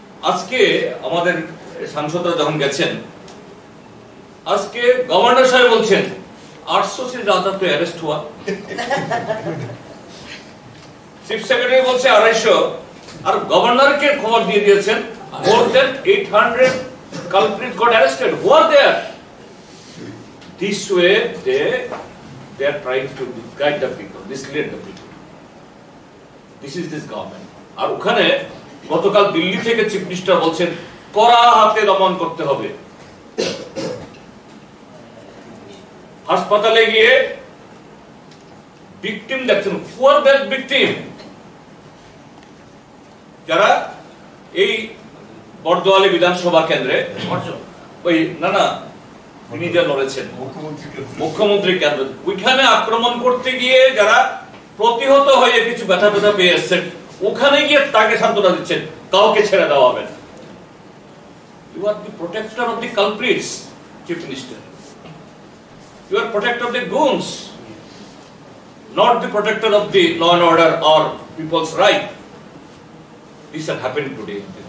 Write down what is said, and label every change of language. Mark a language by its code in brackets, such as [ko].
[bn] আজকে আমাদের সাংসদরা যখন গেছেন, আজকে গভর্নর সাহেব বলছেন [hi] 800 से ज्यादा तो अरेस्ट हुआ। [bn] চিফ সেক্রেটারি বলছে 250, আর গভর্নরকে খবর দিয়ে দিয়েছেন [en] more than 800 culprits got arrested. Who are there? This way they are trying to guide the people, mislead the people. This is this government. [bn] আর ওখানে গতকাল দিল্লি থেকে চিফ মিনিস্টার বলছেন কড়া হাতে দমন করতে হবে। হাসপাতালে গিয়ে ভিকটিম দেখছেন, [en] who are that victim? [bn] যারা এই বর্দোয়ালি বিধানসভা কেন্দ্রে ওই তিনি যে লড়েছেন মুখ্যমন্ত্রী কেন্দ্র, ওইখানে আক্রমণ করতে গিয়ে যারা প্রতিহত হয়ে কিছু ব্যথা পেয়ে এসছেন, ওখানে গিয়ে তাকে সান্ত্বনা দিচ্ছেন, কাউকে ছেড়ে দেওয়া হবে না। [en] You are the protector of the culprits, Chief Minister. You are protector of the goons, not the protector of the law and order or people's right. This has happened today.